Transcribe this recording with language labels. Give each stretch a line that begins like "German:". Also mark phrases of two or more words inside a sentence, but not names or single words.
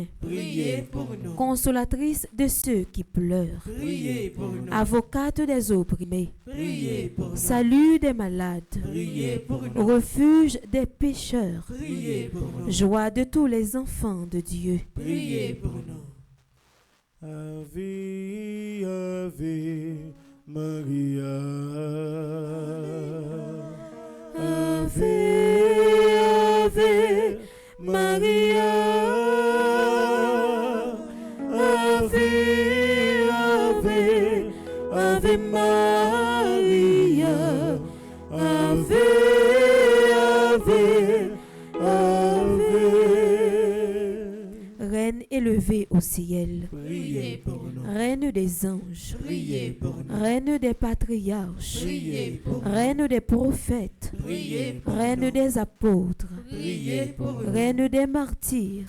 French: priez pour nous, consolatrice de ceux qui pleurent, priez pour nous, avocate des opprimés, priez pour nous, salut des malades, priez pour nous, refuge des pécheurs, priez pour nous, joie de tous les enfants de Dieu. priez pour nous.
Latin: Ave, Ave Maria. Ave, Ave Maria. Ave, Ave, Ave Maria. Ave, Ave, Ave.
French: Reine élevée au ciel, Priez pour nous, Reine des anges, priez pour nous, Reine des patriarches, priez pour nous, Reine des prophètes, priez pour Reine nous, des apôtres, priez pour nous, Reine des martyrs,